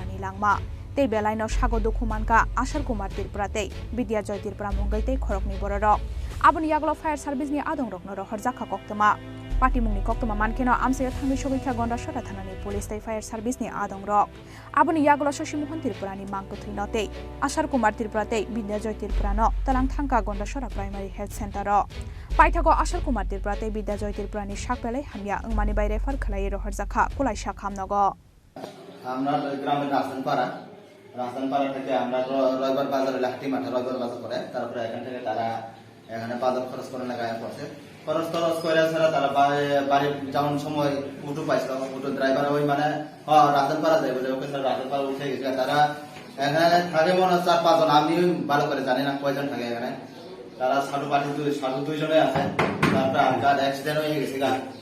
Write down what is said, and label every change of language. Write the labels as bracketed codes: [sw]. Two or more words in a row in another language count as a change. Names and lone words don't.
[trp] ni langma tei belai no sago dukhumanka Ashar Kumar Tripura tei Vidya Joy Tripura mungai tei khorokni bororok aboni yaglo [en] fire service [trp] ni adong rokno ro horjakha koktoma Party mungni koktoma mankeno amsayo thangmi sogikha gonda sora thanani police tei [en] fire service [trp] ni adong rok aboni yaglo Chini Khorang Tripura ni mangko thuino tei Ashar Kumar Tripura tei Vidya Joy Tripura no talang thangka gonda sora [en] primary health center [trp] ro paithago Ashar Kumar Tripura tei Vidya Joy Tripura ni sakbelai hamya engmani bai refer khlai ro horjakha kulaisa khamnogo [bn] আমরা গ্রামের রাস্তানপাড়া থেকে আমরা রবিবার বাজারে লাহটি মাঠে রবিবার বাজার করে তারপরে এখান থেকে তারা এখানে বাজার খরচ করে লাগায় পড়ছে খরচ করে ছাড়া তারা বাড়ি যাওয়ার সময় উঠো পাইছিল উঠো ড্রাইভার ওই মানে রাস্তানপাড়া যাই বলে [en] okay sir [bn] রাস্তানপাড়া উঠে গেছে তারা এখানে থাকে মনে 4-5 জন আমি ভালো করে জানি না কয়জন থাকে এখানে তারা সাধু দুইজনে আছে তারপরে আটকার অ্যাক্সিডেন্ট হয়ে গেছে গা